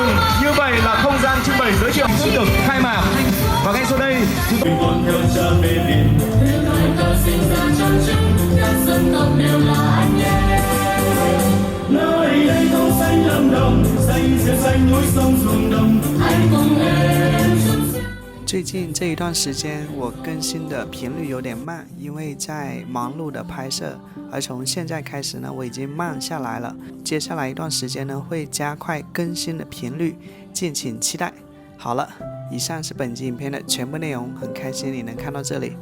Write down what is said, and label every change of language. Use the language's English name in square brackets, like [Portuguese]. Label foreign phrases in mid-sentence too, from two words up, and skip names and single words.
[Vietnamese] Như vậy là không gian trưng bày giới thiệu sẽ được khai mạc. Và ngay sau đây chúng nơi đây không xanh lâm đồng, xanh rêu xanh núi sông ruộng đồng, anh cùng em. [Chinese] 最近这一段时间，我更新的频率有点慢，因为在忙碌的拍摄。而从现在开始呢，我已经慢下来了。接下来一段时间呢，会加快更新的频率，敬请期待。好了，以上是本集影片的全部内容，很开心你能看到这里。